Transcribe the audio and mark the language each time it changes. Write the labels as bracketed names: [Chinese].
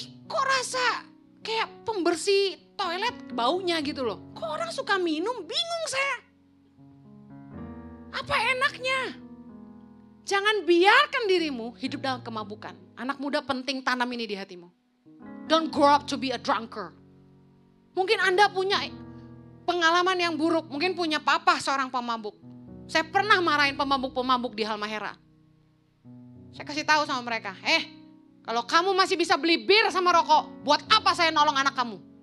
[Indonesian] Kok rasa kayak pembersih toilet baunya gitu loh. Kok orang suka minum, bingung saya. Apa enaknya? Jangan biarkan dirimu hidup dalam kemabukan. Anak muda penting tanam ini di hatimu. [English] Don't grow up to be a drunkard. [Indonesian] Mungkin Anda punya pengalaman yang buruk. Mungkin punya papa seorang pemabuk. Saya pernah marahin pemabuk-pemabuk di Halmahera. Saya kasih tahu sama mereka. Kalau kamu masih bisa beli bir sama rokok, buat apa saya nolong anak kamu?